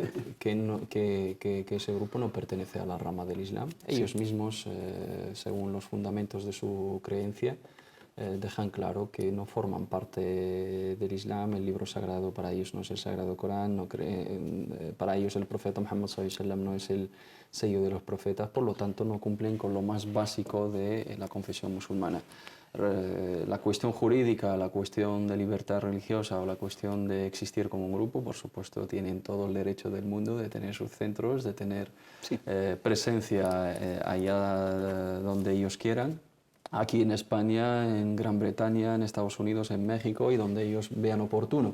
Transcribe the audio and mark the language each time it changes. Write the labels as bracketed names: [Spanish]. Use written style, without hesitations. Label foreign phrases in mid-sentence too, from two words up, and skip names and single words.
[Spanish] Que ese grupo no pertenece a la rama del Islam. Ellos mismos, según los fundamentos de su creencia, dejan claro que no forman parte del Islam. El libro sagrado para ellos no es el Sagrado Corán, para ellos el profeta Muhammad [Arabic] صلى الله عليه وسلم [Spanish] no es el sello de los profetas, por lo tanto no cumplen con lo más básico de la confesión musulmana. La cuestión jurídica, la cuestión de libertad religiosa o la cuestión de existir como un grupo, por supuesto, tienen todo el derecho del mundo de tener sus centros, de tener presencia allá donde ellos quieran, aquí en España, en Gran Bretaña, en Estados Unidos, en México y donde ellos vean oportuno.